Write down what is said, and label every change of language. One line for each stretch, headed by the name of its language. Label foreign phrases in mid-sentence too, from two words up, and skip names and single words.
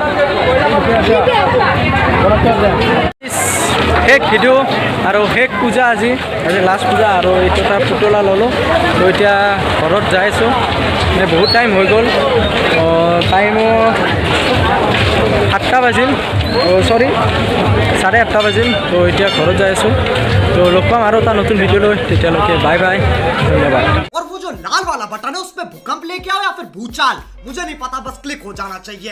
Assamese: শেষ ভিডিঅ' আৰু শেষ পূজা আজি লাষ্ট পূজা আৰু এইটো এটা পুতলা ল'লোঁ তো এতিয়া ঘৰত যাই আছোঁ মানে বহুত টাইম হৈ গ'ল টাইমো 7টা বাজিল চৰি 8:30 বাজিল তো এতিয়া ঘৰত যাই আছোঁ তো লগ পাম আৰু এটা নতুন ভিডিঅ' লৈ তেতিয়ালৈকে
English: bye bye
Assamese: ধন্যবাদ
Hindi: और वो जो लाल वाला बटन है उस पे भूकंप लेके आओ या फिर भूचाल मुझे नहीं पता बस क्लिक हो जाना चाहिए